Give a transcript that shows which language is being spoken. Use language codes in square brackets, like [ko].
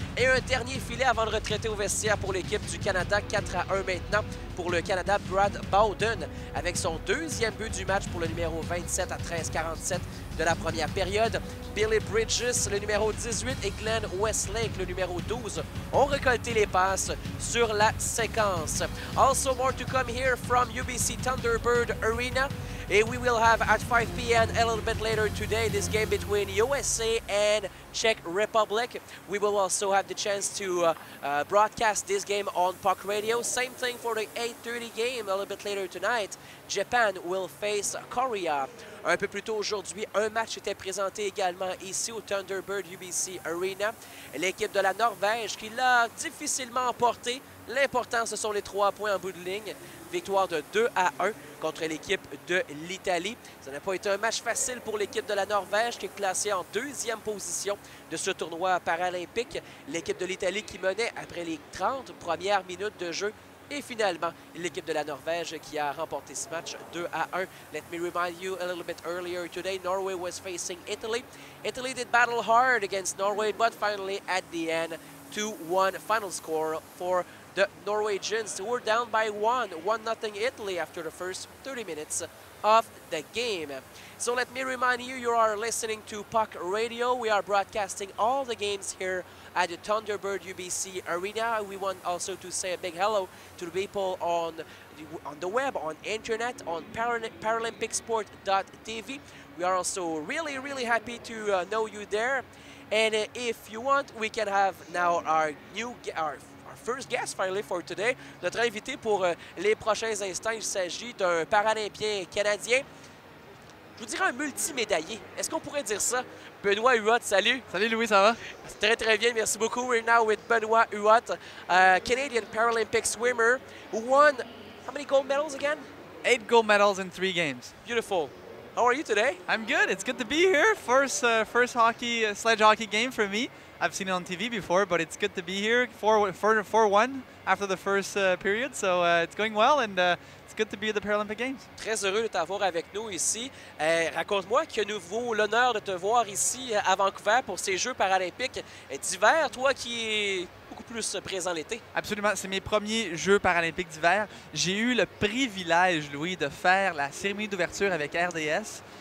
[fr] Et un dernier filet avant de retraiter au vestiaire pour l'équipe du Canada, 4-1 maintenant pour le Canada, Brad Bowden, avec son deuxième but du match pour le numéro 27 à 13-47 de la première période. Billy Bridges, le numéro 18, et Glenn Westlake, le numéro 12, ont récolté les passes sur la séquence. [en] Also more to come here from UBC Thunderbird Arena. And we will have at 5 p.m. a little bit later today this game between USA and Czech Republic. We will also have the chance to broadcast this game on Puck Radio. Same thing for the 8:30 game a little bit later tonight. Japan will face Korea. [fr] Un peu plus tôt aujourd'hui, un match était présenté également ici au Thunderbird UBC Arena. L'équipe de la Norvège qui l'a difficilement emporté. L'important, ce sont les 3 points en bout de ligne. Victoire de 2-1 contre l'équipe de l'Italie. Ça n'a pas été un match facile pour l'équipe de la Norvège qui est classée en deuxième position de ce tournoi paralympique. L'équipe de l'Italie qui menait après les 30 premières minutes de jeu. Et finalement, l'équipe de la Norvège qui a remporté ce match 2-1. [en] Let me remind you a little bit earlier today, Norway was facing Italy. Italy did battle hard against Norway, but finally at the end, 2-1 final score for the Norwegians, who were down by 1-0 Italy after the first 30 minutes of the game. So let me remind you, you are listening to Puck Radio. We are broadcasting all the games here at the Thunderbird UBC Arena. We want also to say a big hello to the people on the web, on internet, on paralympicssport.tv. We are also really happy to know you there. And if you want, we can have now our first guest finally for today. [fr] Notre invité pour les prochains instants, il s'agit d'un Paralympien canadien. Je vous dirais un multimédaillé. Est-ce qu'on pourrait dire ça? Benoît Huot, salut. Salut Louis, ça va? Très bien, merci beaucoup. [en] We're now with Benoît Huot, Canadian Paralympic swimmer who won how many gold medals again? 8 gold medals in 3 games. Beautiful. How are you today? I'm good. It's good to be here. First hockey, sledge hockey game for me. I've seen it on TV before, but it's good to be here. 4-1 after the first period, so it's going well, and it's good to be at the Paralympic Games. [fr] Très heureux de t'avoir avec nous ici. Raconte-moi que nous avons l'honneur de te voir ici à Vancouver pour ces Jeux paralympiques d'hiver, toi qui es beaucoup plus présent l'été. Absolument, c'est mes premiers Jeux paralympiques d'hiver. J'ai eu le privilège, Louis, de faire la cérémonie d'ouverture avec RDS.